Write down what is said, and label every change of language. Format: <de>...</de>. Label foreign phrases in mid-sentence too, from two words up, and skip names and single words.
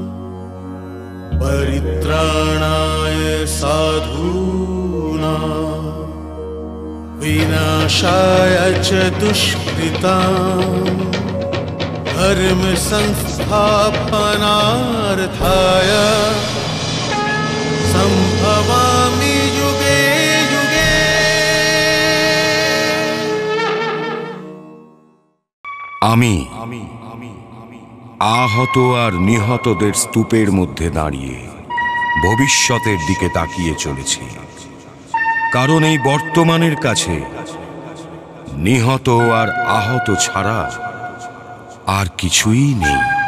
<sa>परित्राणाय साधूनां विनाशाय च दुष्कृतां धर्म संस्थापनार्थाय संभवामि युगे युगे।</sa> <bn>আমি আহত আর নিহতদের স্তূপের মধ্যে দাঁড়িয়ে ভবিষ্যতের দিকে তাকিয়ে চলেছি, কারণ এই বর্তমানের কাছে নিহত আর আহত ছাড়া আর কিছুই নেই।</bn>